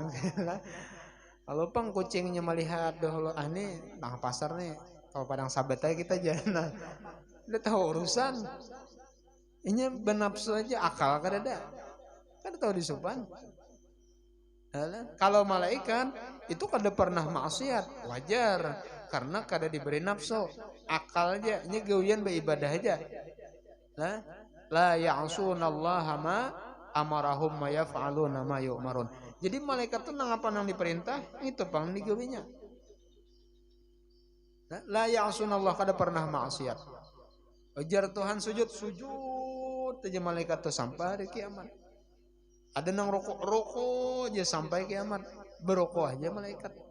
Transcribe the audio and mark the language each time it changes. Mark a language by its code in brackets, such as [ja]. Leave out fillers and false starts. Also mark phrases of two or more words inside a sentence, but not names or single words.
[bjn] Kalau pang kucingnya melihat dahulu ini tang pasar nih, kalau padang sabat aja kita jalan, udah tahu urusan. Inya benafsu aja akal kada ada, tahu disupan. Kalau malaikat itu kada pernah maksiat, wajar karena kada diberi nafsu, akal aja, ini gawian beribadah aja. [ar] لا يعصون الله ما أمرهم ويفعلون ما يؤمرون. [bjn] Jadi malaikat itu nang apa nang diperintah, itu pang digawinya. [ar] لا يعصون الله [bjn] kada pernah maksiat. Ujar Tuhan sujud aja malaikat tuh sampai hari kiamat. Ada nang rokok aja sampai kiamat, berokok aja malaikat.